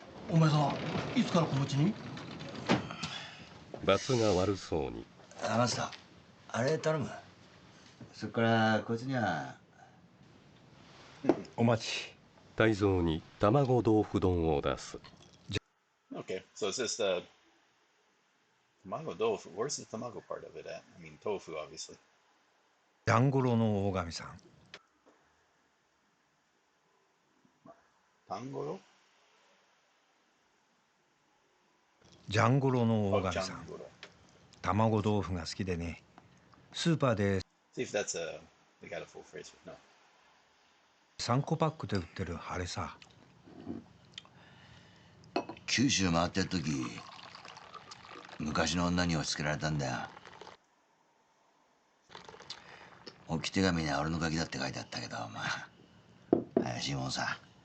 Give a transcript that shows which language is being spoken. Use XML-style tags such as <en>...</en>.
<ja>お前さん、いつからこの家に？罰が悪そうに。マスター、あれ頼む。そっからこいつにはお待ち。泰造に卵豆腐丼を出す。</ja> <en>Okay, so it's just tamago tofu. Where's the tamago part of it at? I mean, tofu, obviously.</en> <ja>ジャンゴロの大神さん。</ja> <en>Tangoro?</en> <ja>ジャンゴロの</ja> <en>Oh,</en> <ja>大神さん。</ja> <en>jangoro.</en> <ja>卵豆腐が好きでね。スーパーで</ja> <en>See if that's they got a full phrase. No.</en> <ja>3個パックで売ってるあれさ。九州回ってる時、昔の女に押し付けられたんだよ。置き手紙には俺のガキだって書いてあったけど、まあ怪しいもんさ。</ja>